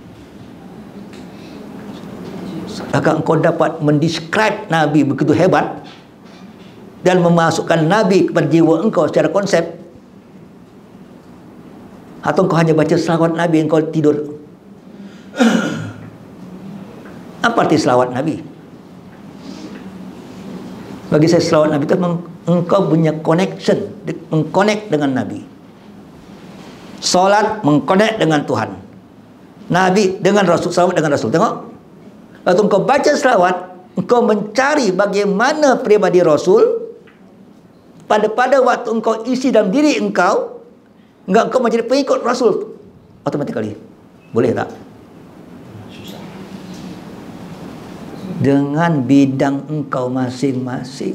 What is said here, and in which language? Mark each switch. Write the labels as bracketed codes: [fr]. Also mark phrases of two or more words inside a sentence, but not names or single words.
[ms] Agar engkau dapat mendescribe Nabi begitu hebat dan memasukkan Nabi kepada jiwa engkau secara konsep, atau engkau hanya baca selawat Nabi engkau tidur? Apa arti selawat Nabi? Bagi saya selawat Nabi itu engkau punya connection, mengconnect dengan Nabi. Solat mengconnect dengan Tuhan, Nabi dengan Rasul, selawat dengan Rasul. Tengok, waktu engkau baca selawat, engkau mencari bagaimana pribadi Rasul. Pada waktu engkau isi dalam diri engkau menjadi pengikut Rasul automatically. Boleh tak? Dengan bidang engkau masing-masing.